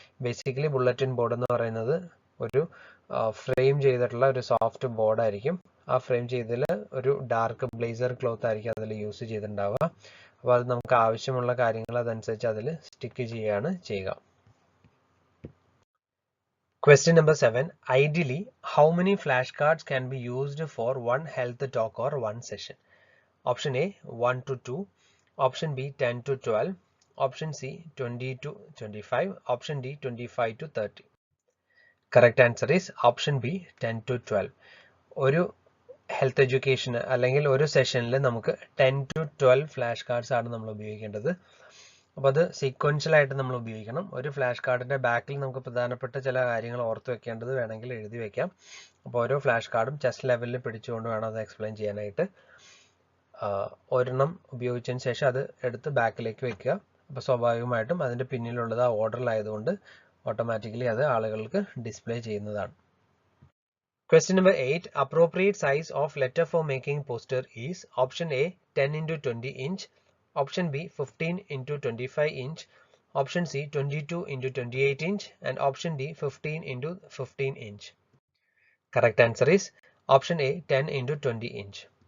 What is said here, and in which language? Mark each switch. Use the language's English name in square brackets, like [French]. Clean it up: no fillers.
[Malayalam] Basically bulletin board എന്ന് പറയുന്നത് ഒരു ഫ്രെയിം ചെയ്തിട്ടുള്ള ഒരു സോഫ്റ്റ് ബോർഡായിരിക്കും. ആ ഫ്രെയിം ചെയ്തതിൽ ഒരു ഡാർക്ക് ബ്ലേസർ ക്ലോത്ത് ആയിരിക്കും അതിൽ യൂസ് ചെയ്തിട്ടുണ്ടാവുക. അപ്പോൾ അത് നമുക്ക് ആവശ്യമുള്ള കാര്യങ്ങൾ അതനുസരിച്ച് അതിൽ സ്റ്റിക്ക് ചെയ്യുകയാണ് ചെയ്യുക. [English] Question number 7. Ideally, how many flashcards can be used for one health talk or one session? Option A 1 to 2, option B 10 to 12, option C 20 to 25, option D 25 to 30. Correct answer is option B 10 to 12. [Malayalam] ഒരു health education അല്ലെങ്കിൽ ഒരു സെഷനിൽ നമുക്ക് 10 to 12 flash cards ആണ് നമ്മൾ ഉപയോഗിക്കേണ്ടത്. അപ്പോൾ അത് സീക്വൻഷ്യലായിട്ട് നമ്മൾ ഉപയോഗിക്കണം. ഒരു ഫ്ലാഷ് കാർഡിൻ്റെ ബാക്കിൽ നമുക്ക് പ്രധാനപ്പെട്ട ചില കാര്യങ്ങൾ ഓർത്ത് വെക്കേണ്ടത് വേണമെങ്കിൽ എഴുതി വെക്കാം. അപ്പോൾ ഓരോ ഫ്ലാഷ് കാർഡും ചെസ്റ്റ് ലെവലിൽ പിടിച്ചുകൊണ്ട് വേണം അത് എക്സ്പ്ലെയിൻ ചെയ്യാനായിട്ട്. ഒരെണ്ണം ഉപയോഗിച്ചതിന് ശേഷം അത് എടുത്ത് ബാക്കിലേക്ക് വെക്കുക. അപ്പോൾ സ്വാഭാവികമായിട്ടും അതിൻ്റെ പിന്നിലുള്ളത് ആ ഓർഡറിലായതുകൊണ്ട് ഓട്ടോമാറ്റിക്കലി അത് ആളുകൾക്ക് ഡിസ്പ്ലേ ചെയ്യുന്നതാണ്. [English] Question number 8. Appropriate size of letter for making poster is option A 10 into 20 inch, option B 15 into 25 inch, option C 22 into 28 inch, and option D 15 into 15 inch. Correct answer is option A 10 into 20 inch.